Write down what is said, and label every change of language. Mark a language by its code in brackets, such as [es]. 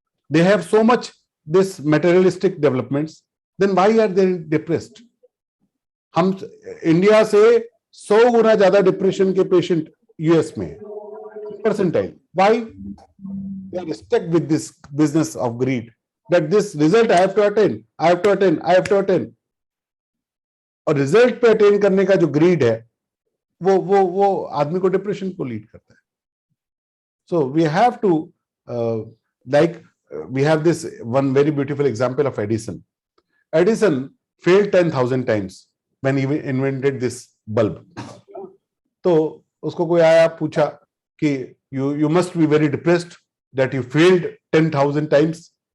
[en] They have so much this materialistic developments, then why are they depressed? [hi] हम India से 100 गुना ज्यादा depression के patient US में है, percentile. [en] Why? They are stuck with this business of greed, that this result I have to attain, I have to attain, I have to attain. [hi] और result पे attain करने का जो ग्रीड है वो आदमी को डिप्रेशन को लीड करता है. [en] So we have to we have this one very beautiful example of Edison. Edison failed 10,000 times when he invented this bulb. [hi] तो उसको कोई आया पूछा कि [en] you must be very depressed that you failed 10,000 times.